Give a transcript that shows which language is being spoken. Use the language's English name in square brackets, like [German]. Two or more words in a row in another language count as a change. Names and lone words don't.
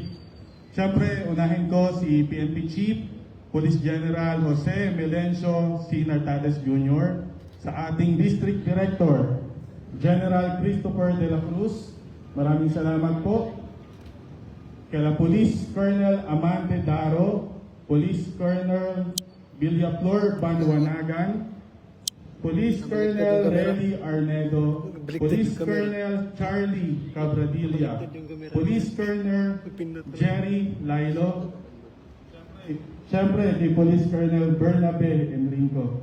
[Filipino] Siyempre, unahin ko si PNP Chief, Police General Jose Melencio C. Nartades Jr., sa ating District Director, General Christopher De La Cruz. Maraming salamat po. Kala Police Colonel Amante Daro, Police Colonel Villaflor Banwanagan, Police Colonel Relly Arnedo, Police Colonel Charlie Cabradilla, Police Colonel Jerry Lailo, siyempre, kay Police Colonel Bernabe Enrico.